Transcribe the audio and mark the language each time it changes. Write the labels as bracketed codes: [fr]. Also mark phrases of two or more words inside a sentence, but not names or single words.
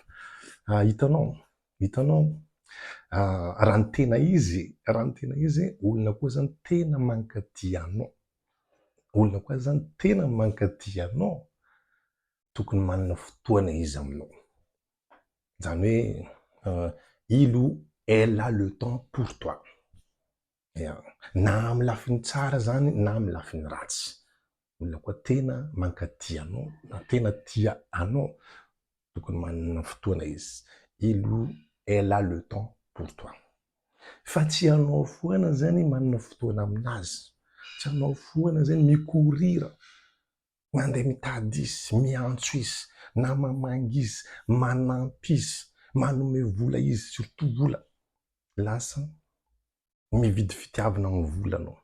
[mg] Hitanao, raha ny tena izy, olona koa zany tena mankatia anao. Olona koa zany tena mankatia anao, tokony manana fotoana izy aminao. Zany hoe, [fr] il ou elle a le temps pour toi. [mg] Na amin'ny lafiny tsara zany, na amin'ny lafiny ratsy. Olona koa tena mankatia anao, na tena tia anao, tokony manana fotoana izy. [fr] Il ou elle a le temps pour toi. [mg] Fa tsy anao foana zany manana fotoana aminazy. Tsy anao foana zany mikorira, mandeha mitady izy, miantso izy, na mamangy izy, manampy izy, manome vola izy, surtout vola. Lasa mividy fitiavana amin'ny vola anao.